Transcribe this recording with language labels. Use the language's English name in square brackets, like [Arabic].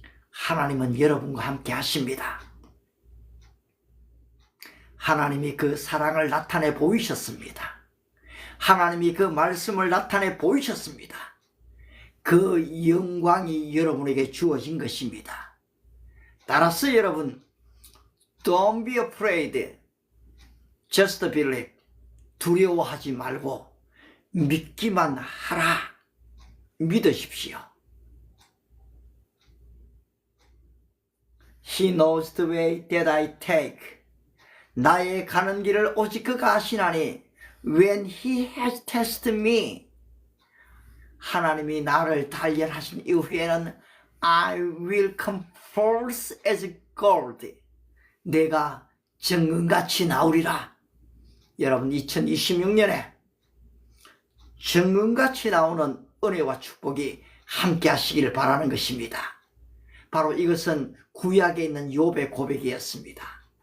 [Korean] 하나님은 여러분과 함께 하십니다. 하나님이 그 사랑을 나타내 보이셨습니다. 하나님이 그 말씀을 나타내 보이셨습니다. 그 영광이 여러분에게 주어진 것입니다. 따라서 여러분, [English] Don't be afraid. Just believe. [Korean] 두려워하지 말고 믿기만 하라. 믿으십시오. [English] He knows the way that I take. [Korean] 나의 가는 길을 오직 그가 아시나니 [English] when he has tested me. [Korean] 하나님이 나를 단련하신 이후에는 [English] I will come forth as gold. [Korean] 내가 정금같이 나오리라. 여러분, 2026년에 정금같이 나오는 은혜와 축복이 함께 하시기를 바라는 것입니다. 바로 이것은 구약에 있는 욥의 고백이었습니다.